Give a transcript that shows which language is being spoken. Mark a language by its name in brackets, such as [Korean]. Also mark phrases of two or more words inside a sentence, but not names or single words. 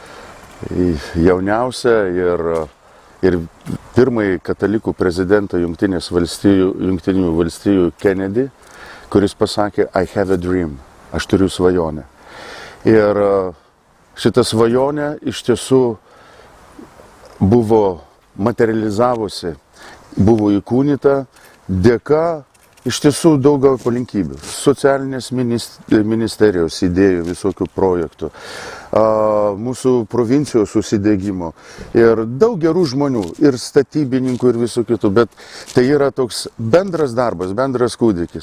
[Lithuanian] jauniausią ir pirmąjį katalikų prezidentą Jungtinių valstijų Kennedy, kuris pasakė [English] I have a dream, [Lithuanian] aš turiu svajonę. Ir šita svajonė iš tiesų buvo materializavusi, buvo įkūnyta dėka iš tiesų daugiau aplinkybių. Socialinės ministerijos idėjų, visokių projektų, mūsų provincijos susidėgymo ir daug gerų žmonių, ir statybininkų, ir visų kitų, bet tai yra toks bendras darbas, bendras kūdikis.